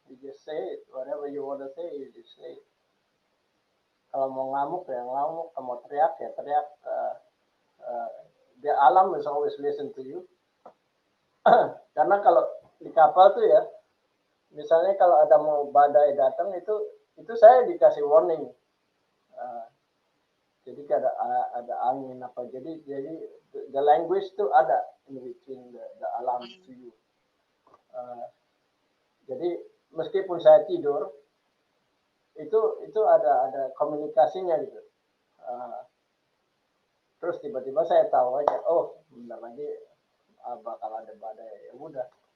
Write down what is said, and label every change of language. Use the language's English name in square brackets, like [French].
[English] You just say it, whatever you want to say, you just say it. [Indonesian] Kalau mau ngamuk ya ngamuk, kalau mau teriak ya teriak. [English] The alam is always listen to you. [Indonesian] Karena kalau di kapal tuh ya, misalnya kalau ada mau badai datang itu saya dikasih warning. Jadi ada angin apa, jadi [English] the language [Indonesian] tuh ada [English] in between [Indonesian] the alam to you. Jadi meskipun saya tidur, itu ada komunikasinya gitu. Terus tiba-tiba saya tahu aja, oh bentar lagi bakal ada badai, ya udah.